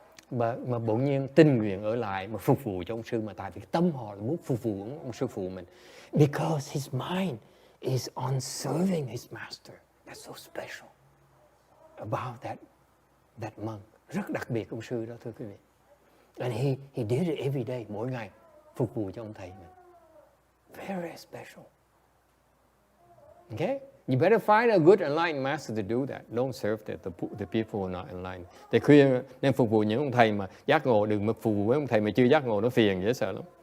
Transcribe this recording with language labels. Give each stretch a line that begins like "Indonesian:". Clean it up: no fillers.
Vietnamese: Mà bỗng nhiên tình nguyện ở lại mà phục vụ cho ông sư, mà tại vì tâm họ là muốn phục vụ ông sư phụ mình.
English: Because his mind is on serving his master. That's so special about that monk.
Vietnamese: Rất đặc biệt ông sư đó, thưa quý vị.
English: And he did it every day,
Vietnamese: mỗi ngày phục vụ cho ông thầy mình.
English: Very special. Okay? You better find a good enlightened master to do that. Don't serve the people who are not enlightened.
Vietnamese: Để khuyên nên phục vụ những ông thầy mà giác ngộ, đừng mà phục vụ với ông thầy mà chưa giác ngộ, nó phiền dễ sợ lắm.